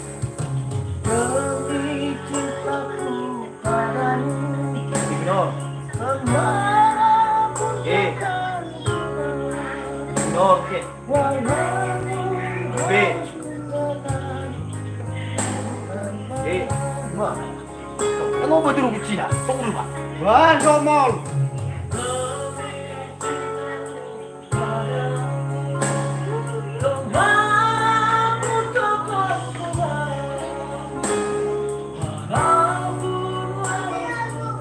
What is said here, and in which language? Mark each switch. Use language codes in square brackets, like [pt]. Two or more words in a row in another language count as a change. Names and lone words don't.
[id] Demi cintaku padamu, Di minor. kemanapun E. takkan Di minor ke. walaupun B. E. Mah. [tl] Ano ba [id] dulu Cina? Tunggu dulu, Pak. Wan somol. kemanapun takkan kembali, walaupun harus